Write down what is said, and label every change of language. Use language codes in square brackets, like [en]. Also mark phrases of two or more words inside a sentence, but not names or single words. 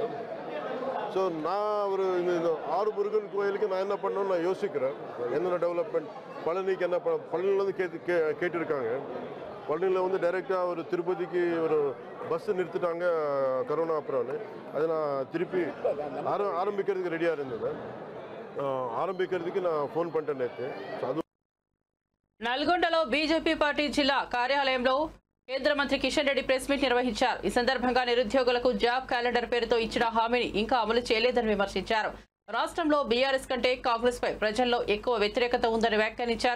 [ta] ஸோ நான் ஒரு இந்த 6 முருகன் கோயிலுக்கு நான் என்ன பண்ணணும்னு நான் யோசிக்கிறேன். என்னென்ன டெவலப்மெண்ட் பழனிக்கு என்ன பழனிலேருந்து கேட்டிருக்காங்க. பழனியில் வந்து டைரெக்டாக ஒரு திருப்பதிக்கு ஒரு பஸ்ஸு நிறுத்திட்டாங்க கரோனா அப்புறம்னு. அதை நான் திருப்பி ஆரம்பிக்கிறதுக்கு ரெடியாக இருந்தது. ఆరంభించేందుకు నా ఫోన్ పంటనైతే [te] నల్గొండలో బీజేపీ పార్టీ జిల్లా కార్యాలయంలో కేంద్ర మంత్రి కిషన్ రెడ్డి [en] press meet [te] నిర్వహించారు. ఈ సందర్భంగా నిరుద్యోగులకు [en] job calendar [te] పేరుతో ఇచ్చిన హామీని ఇంకా అమలు చేయలేదని విమర్శించారు. రాష్ట్రంలో బీఆర్ఎస్ కంటే కాంగ్రెస్ పై ప్రజల్లో ఎక్కువ వ్యతిరేకత ఉందని వ్యాఖ్యానించారు.